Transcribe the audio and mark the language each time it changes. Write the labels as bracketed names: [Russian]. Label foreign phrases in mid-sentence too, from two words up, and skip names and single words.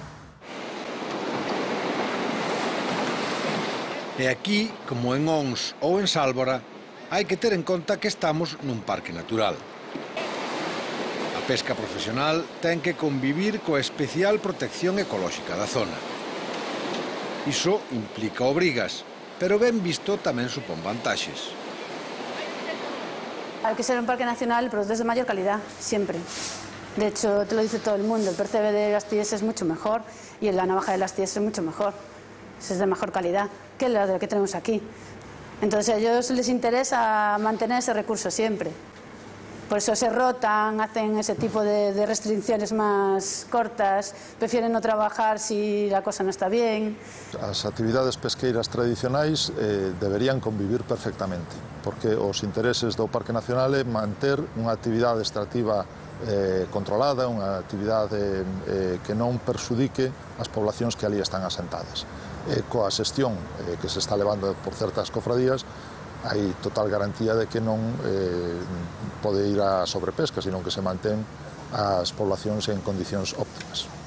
[Galician] E aquí, como en Ons ou en Sálvora, hai que ter en conta que estamos nun parque natural. A pesca profesional ten que convivir coa especial protección ecolóxica da zona. Iso implica obrigas, pero ben visto tamén supón vantaxes. [Spanish] Hay que ser un parque nacional, el producto es de mayor calidad, siempre. De hecho, te lo dice todo el mundo, el percebe de las Cíes es mucho mejor y la navaja de las Cíes es mucho mejor. Es de mejor calidad que la de la que tenemos aquí. Entonces a ellos les interesa mantener ese recurso siempre. Por eso se rotan, hacen ese tipo de restricciones más cortas, prefieren no trabajar si la cosa no está bien. [Galician] As actividades pesqueiras tradicionais deberían convivir perfectamente, porque os intereses do Parque Nacional é manter unha actividade extractiva controlada, unha actividade que non perxudique as poblacións que ali están asentadas. Coa xestión que se está levando por certas cofradías, hai total garantía de que non pode ir a sobrepesca, sino que se mantén as poblacións en condicións óptimas.